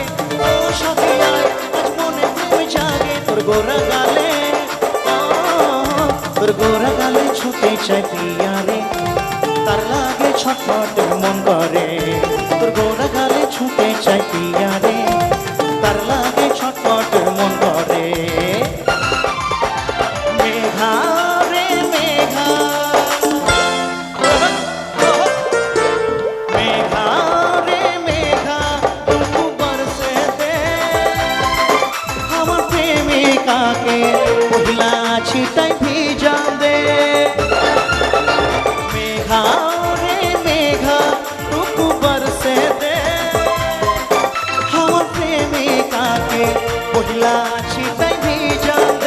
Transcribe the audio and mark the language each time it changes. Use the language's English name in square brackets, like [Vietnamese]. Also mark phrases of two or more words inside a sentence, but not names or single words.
[Bangla] ও সাথী আয় আজ মনে প্রেম জাগে, তোর গোরা গালে তোর গোরা গালে ছুতে চাই পিয়া রে, তার লাগে ছটফট মন করে। তোর গোরা গালে ছুতে চাই পিয়া রে, তার লাগে ছটফট মন করে। [Sadri] मेघा रे मेघा, पहिला छिटाई भिजा दे। मेघा रे मेघा टुकु बरसे दे, हमर प्रेमिका के पहिला छिटाई भिजा दे।